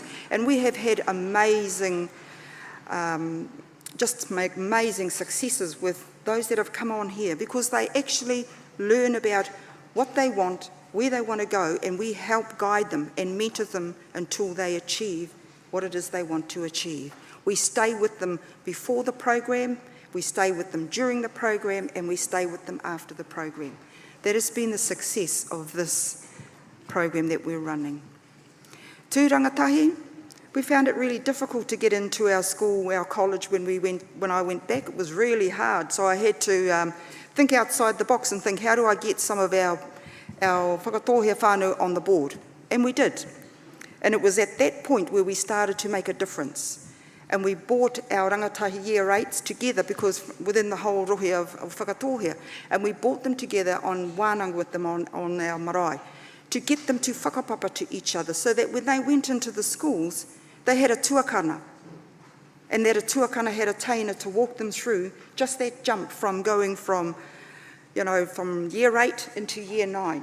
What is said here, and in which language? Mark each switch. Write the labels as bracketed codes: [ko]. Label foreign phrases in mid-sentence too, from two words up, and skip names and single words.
[en] And we have had amazing successes with those that have come on here, because they actually learn about what they want, where they want to go, and we help guide them and mentor them until they achieve what it is they want to achieve. We stay with them before the program, we stay with them during the program, and we stay with them after the program. That has been the success of this program that we're running. Tū rangatahi, we found it really difficult to get into our school, our college, when I went back. It was really hard, so I had to think outside the box and think, how do I get some of our whakatohea whānau on the board? And we did. And it was at that point where we started to make a difference. And we brought our rangatahi year 8s together, because within the whole rohe of whakatohea, and we brought them together on wānanga with them on our marae, to get them to whakapapa to each other, so that when they went into the schools, they had a tuakana, and that a tuakana had a taina to walk them through just that jump from going from year 8 into year 9.